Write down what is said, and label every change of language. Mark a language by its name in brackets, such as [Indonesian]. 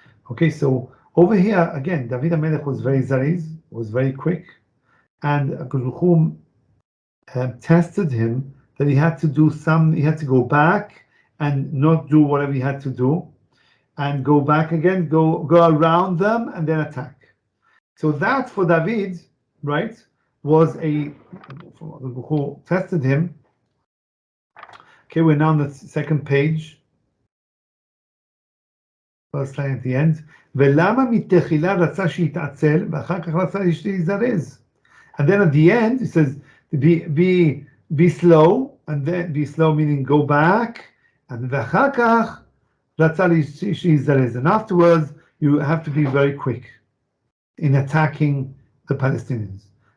[English] Okay, so over here again, David HaMelech was very zariz, was very quick, and HaKadosh tested him that he had to go back and not do whatever he had to do, and go back again, go around them and then attack. So that for David, right, was who tested him. Okay, we're now on the second page. First line at the end. [Hebrew] ולמה מתחילה רצה שיתעצל ואחר כך רצה להזדרז. [English] And then at the end it says be slow, and then be slow meaning go back, and [Hebrew] ואחר כך רצה להזדרז. [English] And afterwards you have to be very quick in attacking the Palestinians.